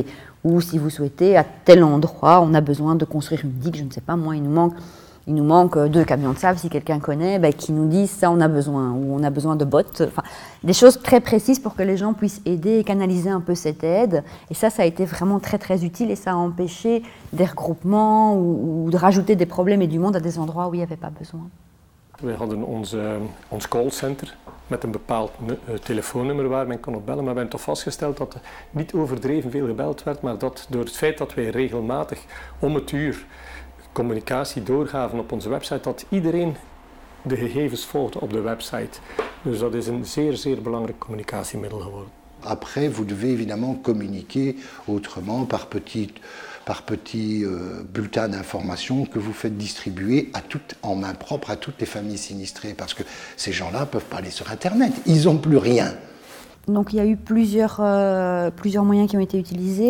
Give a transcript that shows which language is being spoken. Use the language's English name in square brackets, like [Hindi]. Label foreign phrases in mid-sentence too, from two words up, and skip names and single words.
[French] Ou si vous souhaitez à tel endroit on a besoin de construire une digue, je ne sais pas moi, il nous manque 2 camions de sable, si quelqu'un connaît, qui nous disent ça on a besoin, ou on a besoin de bottes, enfin, des choses très précises pour que les gens puissent aider et canaliser un peu cette aide. Et ça a été vraiment très très utile et ça a empêché des regroupements ou de rajouter des problèmes et du monde à des endroits où il n'y avait pas besoin. [Dutch] Wij hadden ons callcenter met een bepaald telefoonnummer waar men kon op bellen, maar we hebben toch vastgesteld dat er niet overdreven veel gebeld werd, maar dat door het feit dat wij regelmatig om het uur communicatie doorgaven op onze website, dat iedereen de gegevens volgde op de website. Dus dat is een zeer, zeer belangrijk communicatiemiddel geworden. [French] Après, vous devez évidemment communiquer autrement par petits bulletins d'information que vous faites distribuer en main propre à toutes les familles sinistrées, parce que ces gens-là ne peuvent pas aller sur Internet, ils n'ont plus rien. Donc il y a eu plusieurs moyens qui ont été utilisés.